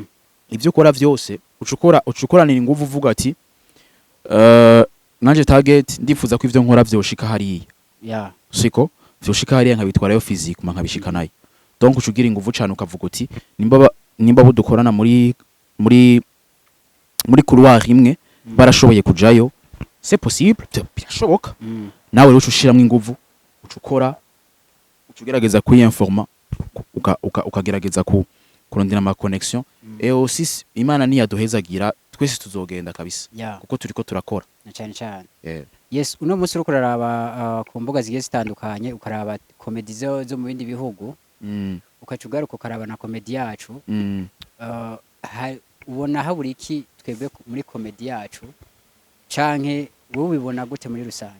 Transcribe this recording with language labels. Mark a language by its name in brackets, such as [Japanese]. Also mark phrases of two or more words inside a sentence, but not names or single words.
[Rundi] ivyo ukora vyose ucukoranira inguvu uvuga ati nanje target ndifuza ko ivyo nkora vyoshika hariya Yeah. siko vyoshika hariya nkabitwarayo physique nkabishika nayo donc ucugira inguvu cyane ukavuga uti nimba budukorana muri couloir imwe barashoboye kujayo [French] c'est possible [Rundi] birashoboka Mm. nawe rero ushiramo inguvu ucukora ugerageza kuyiinforma ukagerageza kurondera ama connection [French] et aussi [Rundi] imana niyaduhezagira twese tuzogenda kabisa Yeah. kuko turiko turakora Na cyane cyane. yeah. Yes, uno munsi uriko uraraba ku mbuga zigiye zitandukanye ukaraba komedi zo mu bindi bihugu ukaca ugaruka ukaraba na komedi yacu ubona habura iki twebwe muri komedi yacu canke wowe ubibona gute muri rusange?